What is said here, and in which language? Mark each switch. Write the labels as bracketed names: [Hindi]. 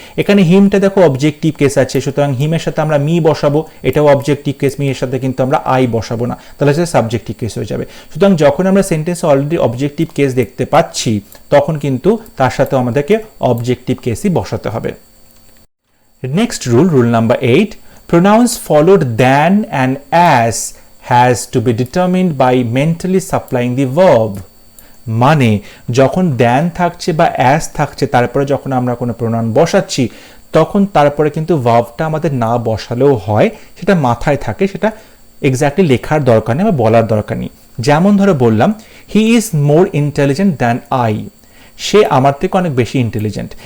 [Bangla] এখানে হিমটা দেখো objective case আছে, সুতরাং হিমের সাথে আমরা মি বসাবো, এটাও অবজেক্টিভ কেস, মি এর সাথে কিন্তু আমরা আই বসাবো না, তাহলে সেটা সাবজেক্টিভ কেস হয়ে যাবে। সুতরাং যখন আমরা সেন্টেন্সে অলরেডি অবজেক্টিভ কেস দেখতে পাচ্ছি তখন কিন্তু তার সাথে আমাদেরকে অবজেক্টিভ কেসই বসাতে হবে। [English] Next rule, rule number 8, pronouns followed than and as has to be determined by mentally supplying the verb. [Bangla] মানে যখন দ্যান থাকছে বা অ্যাজ থাকছে, তারপরে যখন আমরা কোনো প্রোনাউন বসাচ্ছি তখন তারপরে কিন্তু ভার্বটা আমাদের না বসালেও হয়, সেটা মাথায় থাকে, সেটা এক্স্যাক্টলি লেখার দরকার নেই বা বলার দরকার নেই। যেমন ধরে বললাম [English] he is more intelligent than I, [Bangla] সে আমার থেকে অনেক বেশি ইন্টেলিজেন্ট।